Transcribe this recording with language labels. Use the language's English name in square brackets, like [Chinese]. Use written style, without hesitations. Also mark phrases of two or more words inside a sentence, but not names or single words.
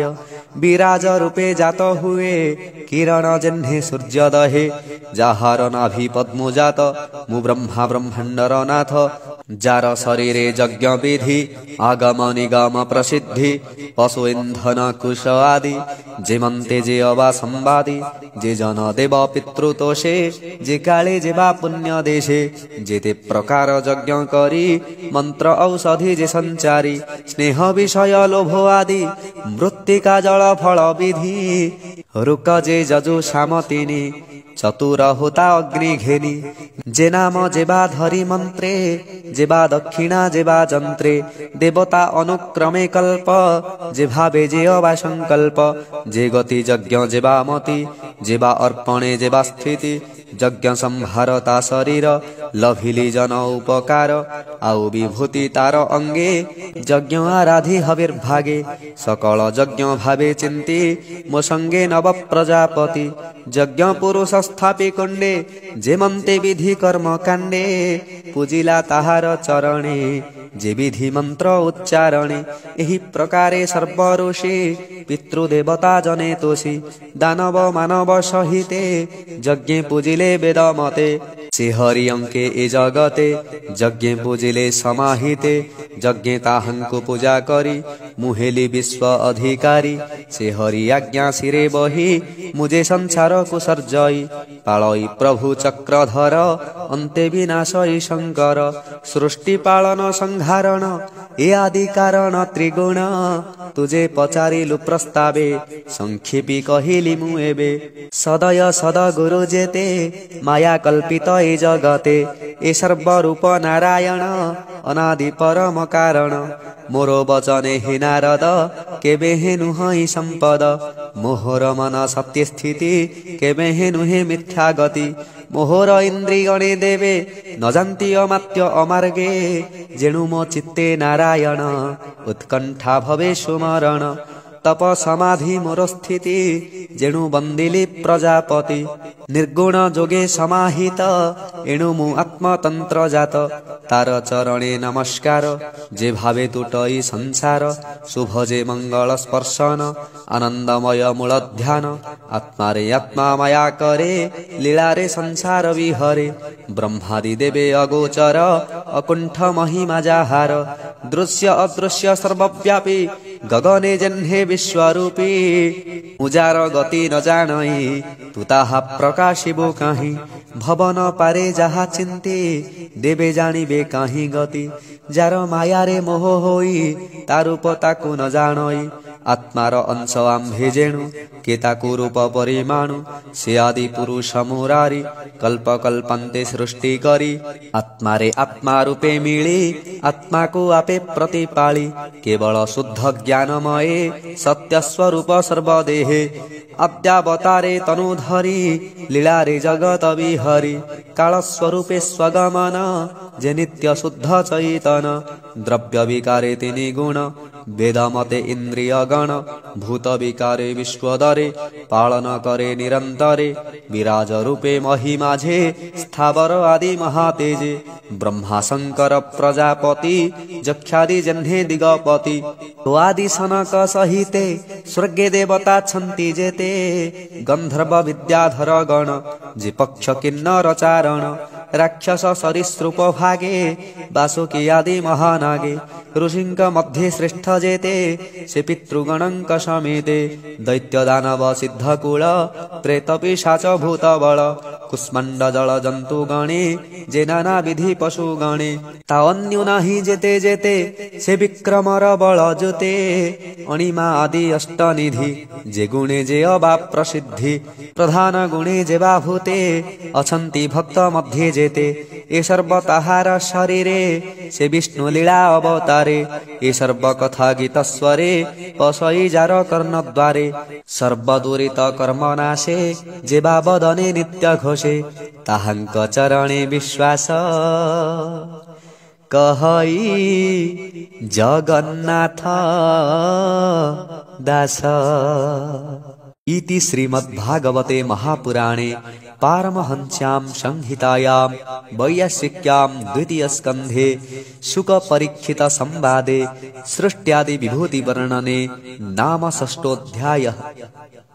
[Odia] ବିରାଜ ରୂପେ ଜାତ ହୁଏ, କିରଣ ଯେହ୍ନେ ସୂର୍ଯ୍ୟ ଦହେ। ଯାହାର ନାଭି ପଦ୍ମ ଜାତ, ମୁଁ ବ୍ରହ୍ମା ବ୍ରହ୍ମାଣ୍ଡର ନାଥ। ଯାର ଶରୀରେ ଯଜ୍ଞ ବିଧି, ଆଗମ ନିଗମ ପ୍ରସିଦ୍ଧି। ପଶୁ ଇନ୍ଧନ କୁଶ ଆଦି, ଯେମନ୍ତେ ଯେ ଅବା ସମ୍ବାଦୀ। ଯେ ଜନ ଦେବ ପିତୃତୋଷେ, ଯେ କାଳେ ଯେବା ପୁଣ୍ୟ ଦେଶେ। ଯେତେ ପ୍ରକାର ଯଜ୍ଞ କରି, ମନ୍ତ୍ର ଔଷଧି ଯେ ସଞ୍ଚାରୀ। ସ୍ନେହ ବିଷୟ ଲୋଭ ଆଦି, ମୃତ୍ତିକା ଜଳ ଫଳ ବିଧି। ରୁକ ଯେ ଯଜୁ ଶ୍ୟାମ ତିନି, ଚତୁର ହୋତା ଅଗ୍ନି ଘେନି। ଯେ ନାମ ଯେବା ଧରି ମନ୍ତ୍ରେ, ଯେବା ଦକ୍ଷିଣା ଯେବା ଯନ୍ତ୍ରେ। ଦେବତା ଅନୁକ୍ରମେ କଳ୍ପ, ଯେ ଭାବେ ଯେ ଅବା ସଙ୍କଳ୍ପ। ଯେ ଗତି ଯଜ୍ଞ ଯେବା ମତି, ଯେବା ଅର୍ପଣେ ଯେବା ସ୍ଥିତି। ଯଜ୍ଞ ସଂହାର ତା ଶରୀର ଲଭିଲି ଜନ ଉପକାର ଆଉ ବିଭୂତି ତାର ଅଙ୍ଗେ ଯଜ୍ଞ ଆରାଧି ହବିର୍ଭାଗେ ସକଳ ଯଜ୍ଞ ଭାବେ ଚିନ୍ତି ମୋ ସଙ୍ଗେ ନବ ପ୍ରଜାପତି ଯଜ୍ଞ ପୁରୁଷ ସ୍ଥାପି କୁଣ୍ଡେ ଯେମନ୍ତେ ବିଧି କର୍ମ କାଣ୍ଡେ ପୂଜିଲା ତାହାର ଚରଣେ ଯେ ବିଧି ମନ୍ତ୍ର ଉଚ୍ଚାରଣେ ଏହି ପ୍ରକାରେ ସର୍ବ ଋଷି ପିତୃଦେବତା ଜନେ ତୋଷି ଦାନବ ମାନବ ସହିତେ ଯଜ୍ଞ ପୂଜିଲେ ବେଦ ମତେ ସେ ହରି ଅଙ୍କେ ଏ ଜଗତେ ଯଜ୍ଞ ପୂଜିଲେ ସମାହିତେ ଯଜ୍ଞ ତାହାଙ୍କୁ ପୂଜା କରି ମୁହେଲି ବିଶ୍ୱ ଅଧିକାରୀ ସେ ହରି ଆଜ୍ଞା ଶିରେ ବହି ମୁଝେ ସଂସାର କୁସର୍ଜଇ ପାଳଇ ପ୍ରଭୁ ଚକ୍ରଧର ଅନ୍ତେ ବିନାଶଇ ଶଙ୍କର ସୃଷ୍ଟି ପାଳନ ସଂହାରଣ ଏ ଆଦି କାରଣ ତ୍ରିଗୁଣ ତୁଝେ ପଚାରିଲୁ ପ୍ରସ୍ତାବେ ସଂକ୍ଷେପି କହିଲି ମୁଁ ଏବେ ସଦୟ ସଦ ଗୁରୁ ଯେତେ ମାୟା କଳ୍ପିତ ଏ ଜଗତେ ଏ ସର୍ବରୂପ ନାରାୟଣ ଅନାଦି ପରମ କାରଣ ମୋର ବଚନେ ହେ ନାରଦ କେବେ ହେ ନୁହଇ ସମ୍ପଦ ମୋହର ମନ ସତ୍ୟ ସ୍ଥିତି କେବେ ହେ ନୁହେ ମିଥ୍ୟା ଗତି ମୋହର ଇନ୍ଦ୍ରିୟଣେ ଦେବେ ନ ଜାଣନ୍ତି ଅମାତ୍ୟ ଅମାର୍ଗେ ଯେଣୁ ମୋ ଚିତ୍ତେ ନାରାୟଣ ଉତ୍କଣ୍ଠା ଭବେ ସୁମରଣ ତପ ସମାଧି ମୋର ସ୍ଥିତି ଯେଣୁ ବନ୍ଦିଲି ପ୍ରଜାପତି ନିର୍ଗୁଣ ଯୋଗେ ସମାହିତ ଏଣୁ ମୁଁ ଆତ୍ମତନ୍ତ୍ର ଜାତ ତାର ଚରଣେ ନମସ୍କାର ଯେ ଭାବେ ତୁଟଇ ସଂସାର ଶୁଭଯେ ମଙ୍ଗଳ ସ୍ପର୍ଶନ ଆନନ୍ଦମୟ ମୂଳ ଧ୍ୟାନ ଆତ୍ମା ରେ ଆତ୍ମା ମାୟା କରେ ଲୀଳା ରେ ସଂସାର ବିହରେ ବ୍ରହ୍ମାଦି ଦେବେ ଅଗୋଚର ଅକୁଣ୍ଠ ମହିମା ଯାହାର ଦୃଶ୍ୟ ଅଦୃଶ୍ୟ ସର୍ବବ୍ୟାପୀ ଗଗନେ ଯେହ୍ନେ ବିଶ୍ୱରୂପୀ ଉଯାର ଗତି ନ ଜାଣଇ ତୁ ତାହା ପ୍ରକାଶିବୋ କାହିଁ ଭବନ ପାରେ ଯହା ଚିନ୍ତେ ଦେବେ ଜାଣିବେ କାହିଁ ଗତି ଯାର ମାୟା ରେ ମୋହ ହୋଇ ତାରୂପ ତାକୁ ନ ଜାଣଇ ଆତ୍ମାର ଅଂଶ ଆମ୍ଭେ ଯେଣୁ କେ ତାକୁ ରୂପ ପରିମାଣୁ ସେ ଆଦି ପୁରୁଷ ମୁରାରି କଳ୍ପ କଳ୍ପାନ୍ତେ ସୃଷ୍ଟି କରି ଆତ୍ମା ରେ ଆତ୍ମା ରୂପେ ମିଳି ଆତ୍ମା କୁ ଆପେ ପ୍ରତିପାଳି କେବଳ ଶୁଦ୍ଧ ଜ୍ଞାନମୟେ ସତ୍ୟ ସ୍ୱରୂପ ସର୍ବଦେହେ ଅଦ୍ୟାବତାରେ ତନୁଧରି ଲୀଳା ରେ ଜଗତ ବିହରି କାଳ ସ୍ୱରୂପେ ସ୍ୱଗମନ ଯେ ନିତ୍ୟ ଶୁଦ୍ଧ ଚୈତନ ଦ୍ରବ୍ୟ ବିକାରେ ତିନି ଗୁଣ ବେଦ ମତେ ଇନ୍ଦ୍ରିୟ ଗଣ ଭୂତ ବିକାରେ ବିଶ୍ୱଦରେ ପାଳନ କରେ ନିରନ୍ତରେ ବିରାଜ ରୂପେ ମହିମାଝେ ସ୍ଥାବର ଆଦି ମହାତେଜେ ବ୍ରହ୍ମା ଶଙ୍କର ପ୍ରଜାପତି ଯକ୍ଷାଦି ଯେହ୍ନେ ଦିଗପତି ଆଦି ସନକ ସହିତେ ସ୍ୱର୍ଗେ ଦେବତା ଛନ୍ତି ଯେତେ ଗନ୍ଧର୍ବ ବିଦ୍ୟାଧର ଗଣ ଯେ ପକ୍ଷ କିନ୍ନର ଚାରଣ ରାକ୍ଷସ ସରୀସୃପ ଭାଗେ ବାସୁକୀ ଆଦି ମହାନାଗେ ଋଷିଙ୍କ ମଧ୍ୟେ ଶ୍ରେଷ୍ଠ ଯେତେ ସେ ପିତୃଗଣଙ୍କ ସମେତେ ଦୈତ୍ୟ ଦାନବ ସିଦ୍ଧକୁଳ ପ୍ରେତ ପିଶାଚ ଭୂତ ବଳ କୁଷ୍ମାଣ୍ଡ ଜଳ ଜନ୍ତୁ ଗଣେ ଯେ ନାନା ବିଧି ପଶୁ ଗଣେ ତା ଅନ୍ୟୁ ନାହିଁ ଯେତେ ଯେତେ ସେ ବିକ୍ରମର ବଳ ଯୋତେ ଅଣିମା ଆଦି ଅଷ୍ଟନିଧି ଯେ ଗୁଣେ ଯେ ଅବା ପ୍ରସିଦ୍ଧି ପ୍ରଧାନ ଗୁଣେ ଯେ ବା ଭୂତେ ଅଛନ୍ତି ଭକ୍ତ ମଧ୍ୟେ ଯେତେ ଏ ସର୍ବ ତାହାର ଶରୀରେ ସେ ବିଷ୍ଣୁ ଲୀଳା ଅବତାରେ ଏ ସର୍ବ କଥା ଗୀତ ସ୍ୱରେ ପଶଇ ଯାର କର୍ଣ୍ଣ ଦ୍ୱାରେ ସର୍ବଦୁରିତ କର୍ମ ନାଶେ ଯେ ବା ବଦନେ ନିତ୍ୟ ଘୋଷେ ତାହାଙ୍କ ଚରଣେ ବିଶ୍ୱାସ କହଇ ଜଗନ୍ନାଥ ଦାସ। [Sanskrit] इति श्रीमद्भागवते महापुराणे पारमहंस्यां संहितायां वैयासिक्यां द्वितीय स्कन्धे शुक परीक्षित संवादे सृष्ट्यादि विभूति वर्णने नाम षष्ठोऽध्यायः।